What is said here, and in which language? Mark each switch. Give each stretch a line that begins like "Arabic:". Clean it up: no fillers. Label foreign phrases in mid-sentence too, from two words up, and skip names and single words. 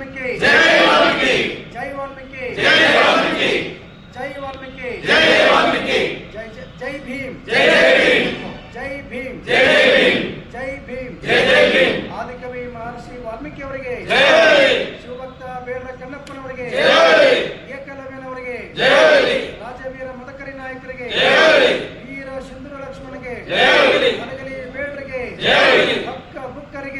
Hindi: जय वाल्मीकि, जय वाल्मीकि, जय वाल्मीकि, जय वाल्मीकि, जय वाल्मीकि, जय भीम, जय भीम, जय भीम, जय भीम, जय भीम, जय भीम,
Kannada: ಆದಿಕವಿ ಮಹರ್ಷಿ ವಾಲ್ಮೀಕಿ ಅವರಿಗೆ ಜೈ, ಶಿವಭಕ್ತ ಬೇಡರ ಕಣ್ಣಪ್ಪನವರಿಗೆ ಜೈ, ಏಕಲವ್ಯನವರಿಗೆ ಜೈ, ರಾಜವೀರ ಮದಕರಿ ನಾಯಕರಿಗೆ ಜೈ, ವೀರ ಸಿಂಧೂರ ಲಕ್ಷ್ಮಣಗೆ ಜೈ, ಹನಗಲಿ ಬೇಡರಿಗೆ ಜೈ, ಭಕ್ಕ ಬುಕ್ಕರಿಗೆ